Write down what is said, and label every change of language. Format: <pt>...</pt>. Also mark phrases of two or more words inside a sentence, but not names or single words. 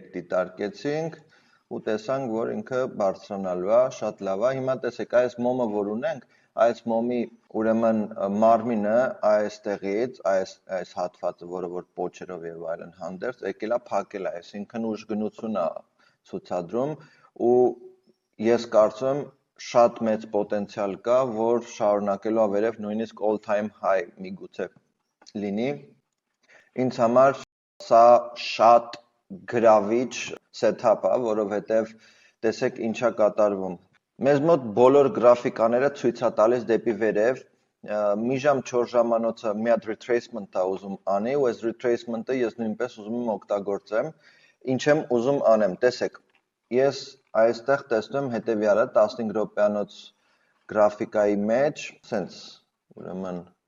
<hy>դիտարկեցինք ու տեսանք, որ ինքը բարձրանալու է, շատ լավ է։ Հիմա տեսեք, այս մոմը որ ունենք, այս մոմի ուրեմն մարմինը այստեղից, այս հատվածը, որը որ պոչերով եւ այլն հանդերձ եկել է փակել է, այսինքն ուժգնություն է ցուցադրում ու ես կարծում շատ մեծ պոտենցիալ կա, որ շարունակելու է վերև նույնիսկ</hy> <en>all time high</en> <hy>միգուցե լինի։ Ինձ համար սա շատ գրավիչ setup է, որովհետև տեսեք ինչա կատարվում։ Մեզ մոտ բոլոր գրաֆիկաները ցույց է տալիս դեպի վերև, մի ժամ 4 ժամանոցը մի հատ retracement է ուզում անի, ու այս retracement-ը ես նույնպես ուզում եմ օգտագործեմ, ինչ եմ ուզում անեմ, տեսեք, ես այստեղ տեսնում հետևյալը 15 րոպեանոց գրաֆիկայի մեջ, սենց, ուրեմն</hy>